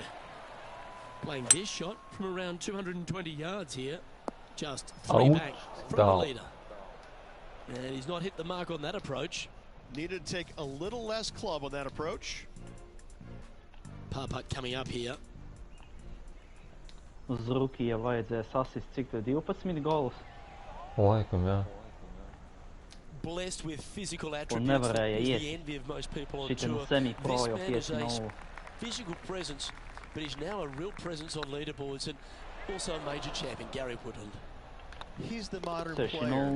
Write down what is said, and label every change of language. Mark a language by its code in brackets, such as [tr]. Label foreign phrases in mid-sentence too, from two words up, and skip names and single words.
[en] Playing this shot from around 220 yards here. Just 3 back from the leader. And he's not hit the mark on that approach. Needed to take a little less club on that approach. Par putt coming up here. [lv] Uz Rukija vajadzēja sasist cik to 12 golus. Laikam, jā. [en] Blessed with physical attributes never that is [lv] iet. [en] the envy of most people on [lv] Šitam [en] tour. semi-pro This [lv] jau [en] man is 5-0. a physical presence, but he's now a real presence on leaderboards and also a major champion, Gary Woodland. He's the modern 6-0. player.